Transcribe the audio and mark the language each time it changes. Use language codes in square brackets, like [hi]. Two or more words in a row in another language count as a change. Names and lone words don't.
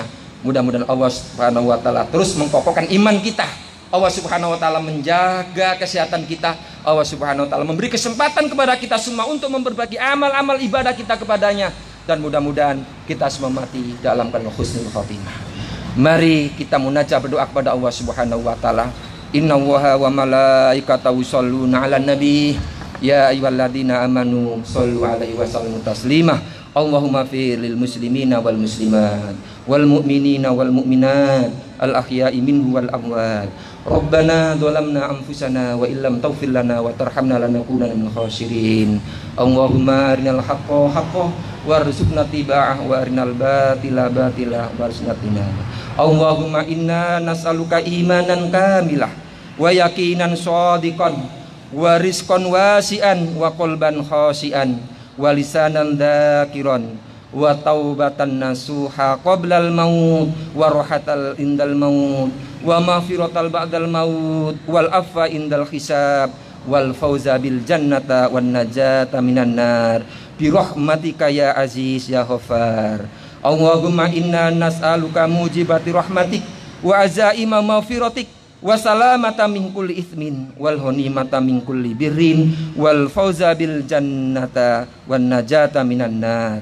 [id] Mudah-mudahan Allah [ar] سبحانه وتعالى [id] terus mengkokohkan iman kita. Allah [ar] سبحانه وتعالى [id] menjaga kesehatan kita. Allah [ar] سبحانه وتعالى [id] memberi kesempatan kepada kita semua untuk memperbagi amal-amal ibadah kita kepadanya, dan mudah-mudahan kita semua mati dalam keadaan [ar] حسن الخاتمة. [id] Mari kita munajat berdoa kepada Allah [ar] سبحانه وتعالى. إن الله وملائكته يصلون على النبي. يا أيها الذين آمنوا صلوا عليه وسلموا تسليما. اللهم اغفر للمسلمين والمسلمات والمؤمنين والمؤمنات الأحياء منه والأموات. ربنا ظلمنا أنفسنا وإن لم تغفر لنا وترحمنا لنكونن من الخاسرين. اللهم أرنا الحق حقا وارزقنا اتباعه وأرنا الباطل باطلا وارزقنا اجتنابه. اللهم إنا نسألك إيمانا كاملا ويقينا صادقا ورزقا واسعا وقلبا خاشعا ولسانا ذاكرا وتوبة نصوحا قبل الموت وراحة عند الموت ومغفرة بعد الموت والعفو عند الحساب والفوز بالجنة والنجاة من النار برحمتك يا عزيز يا غفار. اللهم إنا نسألك موجبات رحمتك وعزائم مغفرتك والسلامة من كل إثم والغنيمة من كل بر والفوز بالجنة والنجاة من النار.